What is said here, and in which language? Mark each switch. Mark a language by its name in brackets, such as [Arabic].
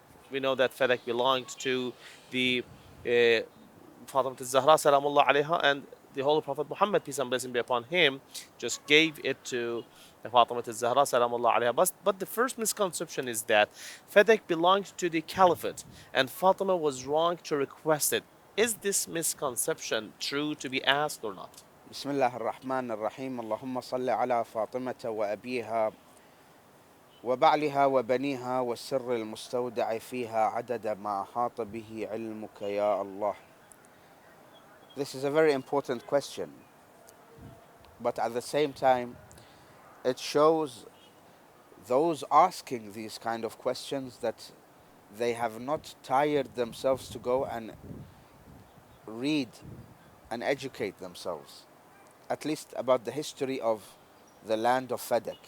[English] We know that Fadak belonged to the Fatimah al-Zahra salamullah alayha, and the Holy Prophet Muhammad, peace and blessing be upon him, just gave it to Fatimah al-Zahra salamullah alayha. But the first misconception is that Fadak belonged to the Caliphate and Fatima was wrong to request it. Is this misconception true to be asked or not? [Arabic] بسم الله الرحمن الرحيم. اللهم صل على فاطمة وأبيها وبعلها وبنيها والسر المستودع فيها عدد ما أحاط به علمك يا الله. [English] This is a very important question, but at the same time, it shows those asking these kind of questions that they have not tired themselves to go and read and educate themselves, at least about the history of the land of Fadak.